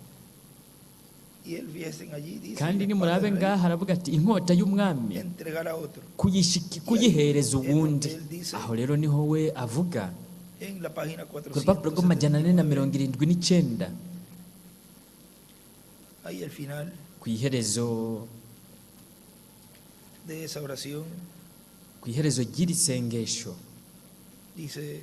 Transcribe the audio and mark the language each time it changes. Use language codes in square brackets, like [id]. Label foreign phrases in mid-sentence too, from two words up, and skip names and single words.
[rn] Kandi nimurabe ngaha aravuga ati inkota y'umwami kuyihereza uwundi. Aho rero niho we avuga ku rupapuro rw'479 [es] ahí al final [rn] ku iherezo [es] de esa oración, [rn] ku iherezo ry'iri sengesho [es] dice,